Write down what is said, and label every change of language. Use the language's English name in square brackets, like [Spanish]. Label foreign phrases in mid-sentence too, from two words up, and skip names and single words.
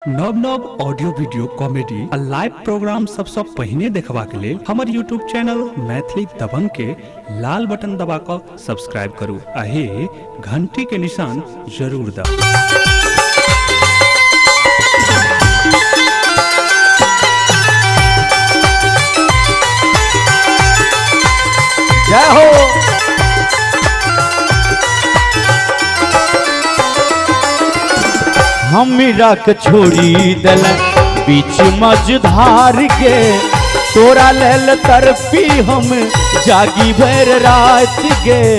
[Maithili] नव नव [English] audio video comedy [Maithili] आ [English] live program [Maithili] सबसे पहिने देखबा के लेल हमर यूट्यूब चैनल मैथिली दबंग के लाल बटन दबा कर सब्सक्राइब करू आ हे घंटी के निशान जरूर दबाऊ। जय हो। हमरा के छोड़ी दल बीच मझधार के तोरा लेल तरपी हम जागी भर रात के।